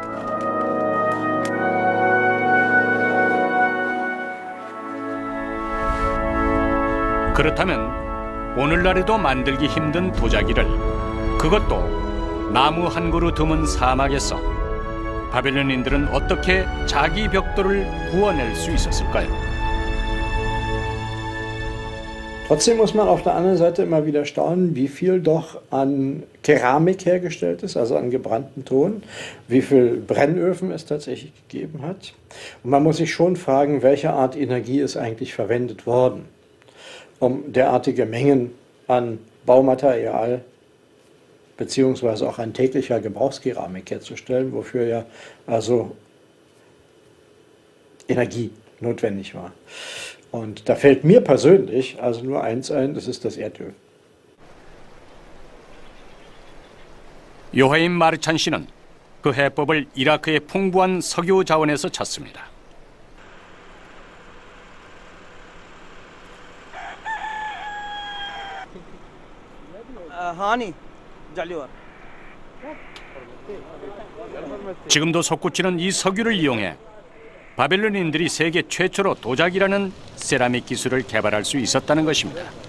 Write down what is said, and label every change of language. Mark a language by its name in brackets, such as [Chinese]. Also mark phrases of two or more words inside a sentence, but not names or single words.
[Korean] 그렇다면 오늘날에도 만들기 힘든 도자기를, 그것도 나무 한 그루 드문 사막에서 바벨론인들은 어떻게 자기 벽돌을 구워낼 수 있었을까요? [German] Trotzdem muss man auf der anderen Seite immer wieder staunen, wie viel doch an Keramik hergestellt ist, also an gebranntem Ton, wie viel Brennöfen es tatsächlich gegeben hat. Und man muss sich schon fragen, welche Art Energie ist eigentlich verwendet worden, um derartige Mengen an Baumaterial beziehungsweise auch an täglicher Gebrauchskeramik herzustellen, wofür ja also Energie notwendig war. Und da fällt mir persönlich also nur eins ein, das ist das Erdöl. [Korean] 요하임 마르찬 씨는 그 해법을 이라크의 풍부한 석유 자원에서 찾습니다. 지금도 솟구치는 이 석유를 이용해 바벨론인들이 세계 최초로 도자기라는 세라믹 기술을 개발할 수 있었다는 것입니다.